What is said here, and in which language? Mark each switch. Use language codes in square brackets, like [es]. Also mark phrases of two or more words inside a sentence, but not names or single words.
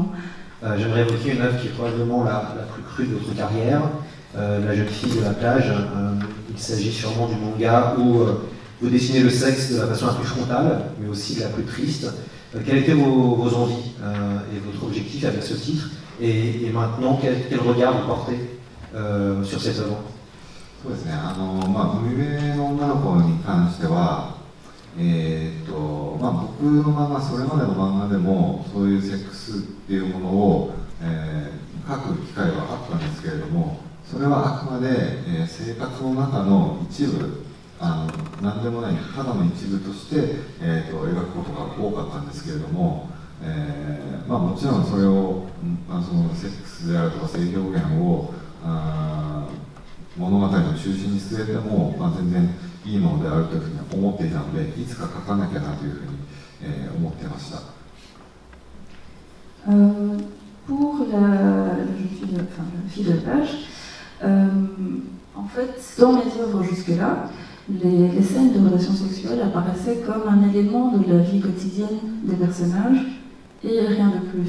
[fr] J'aimerais évoquer une œuvre qui est probablement la plus crue de votre carrière, La jeune fille de la plage. Il s'agit sûrement du manga où vous dessinez le sexe de la façon la plus frontale, mais aussi la plus triste. Quelles étaient vos envies et votre objectif avec ce titre, et maintenant quel regard vous portez sur cette œuvre? [ja] そうですね、海辺の女の子に関しては、僕の漫画、それまでの漫画でもそういうセックスっていうものを、書く機会はあったんですけれども、それはあくまで、生活の中の一部、何でもないただの一部として、描くことが多かったんですけれども、もちろんそれを、そのセックスであるとか性表現を物語の中心に据えても、全然いいものであるというふうに思っていたので、いつか書かなきゃなというふうに、思ってました。 [fr] Pour la fille de page, en fait, dans mes œuvres jusque-là, les scènes de relations sexuelles apparaissaient comme un élément de la vie quotidienne des personnages et rien de plus.